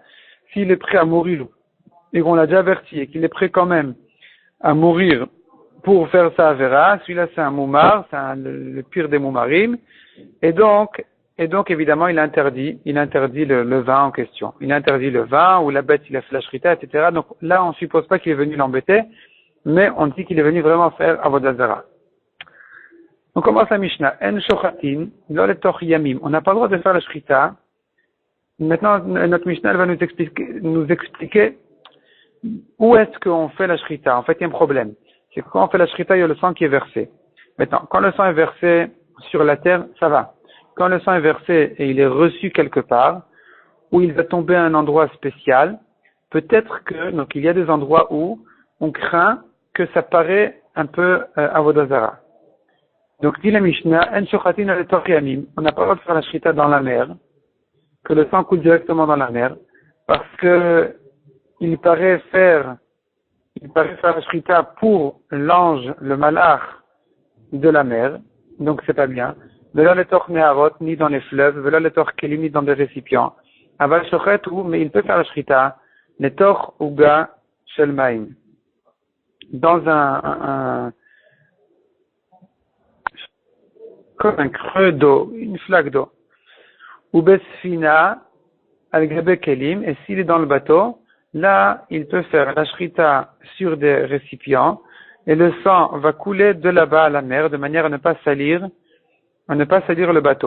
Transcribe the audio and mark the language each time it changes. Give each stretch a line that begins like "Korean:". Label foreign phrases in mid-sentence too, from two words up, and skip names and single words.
French: S'il est prêt à mourir, et qu'on l'a déjà averti, et qu'il est prêt quand même à mourir pour faire sa avera, celui-là c'est un moumar, c'est le pire des moumarim. Et donc, évidemment, il interdit le vin en question. Il interdit le vin, ou la bête, il a fait la shrita, etc. Donc là, on suppose pas qu'il est venu l'embêter, mais on dit qu'il est venu vraiment faire
Hebrew: עבודה זרה.
French: On commence la Mishnah.
Hebrew: אין שוחטין, לא לתוך ימים.
French: On n'a pas le droit de faire la shrita. Maintenant, notre Mishnah elle va nous expliquer où est-ce qu'on fait la shrita. En fait, il y a un problème. C'est que quand on fait la shrita, il y a le sang qui est versé. Maintenant, quand le sang est versé sur la terre, ça va. Quand le sang est versé et il est reçu quelque part, où il va tomber à un endroit spécial, peut-être que, donc il y a des endroits où on craint que ça paraît un peu
Hebrew: עבודה זרה.
French: Donc dit la Mishnah,
Hebrew: אין שוחטין לתוך ימים.
French: On n'a pas le droit de faire la shrita dans la mer, que le sang coule directement dans la mer, parce que il paraît faire la shrita pour l'ange, le malach de la mer, donc c'est pas bien.
Hebrew: ולא לתוך נהרות,
French: ni dans les fleuves,
Hebrew: ולא לתוך כלים,
French: ni dans des récipients.
Hebrew: אבל שוחט הוא,
French: mais il peut faire la shrita,
Hebrew: לתוך גומא של מים.
French: Dans comme un creux d'eau, une flaque d'eau.
Hebrew: או בספינה, על גבי כלים,
French: et s'il est dans le bateau, là, il peut faire la shrita sur des récipients, et le sang va couler de là-bas à la mer, de manière à ne pas salir le bateau.